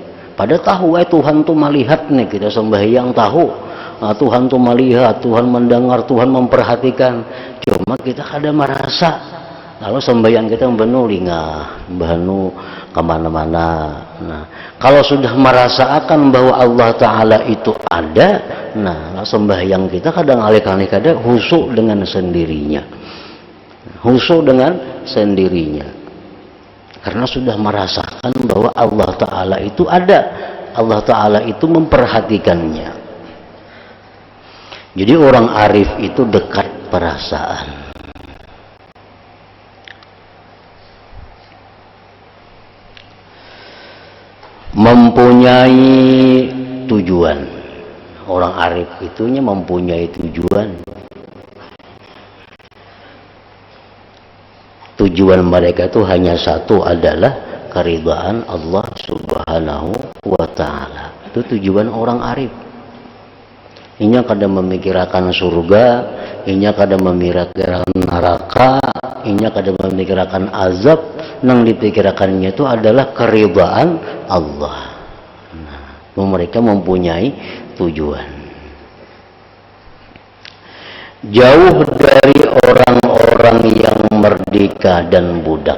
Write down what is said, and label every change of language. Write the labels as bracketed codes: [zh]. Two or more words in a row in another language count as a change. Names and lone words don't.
[id] Pada tahu Tuhan tuh melihat nih kita sembahyang, tahu Tuhan tuh melihat, Tuhan mendengar, Tuhan memperhatikan. [bjn] Cuma kita kada merasa. Lalu sembahyang kita benulingah, bahanu kemana-mana. [id] Nah, kalau sudah merasakan bahwa Allah Ta'ala itu ada, nah sembahyang kita kadang alih-alih kada husuk dengan sendirinya. Husuk dengan sendirinya. Karena sudah merasakan bahwa Allah Ta'ala itu ada. Allah Ta'ala itu memperhatikannya. Jadi orang arif itu dekat perasaan. Mempunyai tujuan. Orang arif itunya mempunyai tujuan. Tujuan mereka itu hanya satu, adalah keridhaan Allah [ar] سبحانه وتعالى. [id] Itu tujuan orang arif. [bjn] Inya kada memikirkan surga, inya kada memikirkan neraka, inya kada memikirkan azab. [id] Yang dipikirkannya itu adalah keridhaan Allah. Nah, mereka mempunyai tujuan. Jauh dari orang-orang yang merdeka dan budak.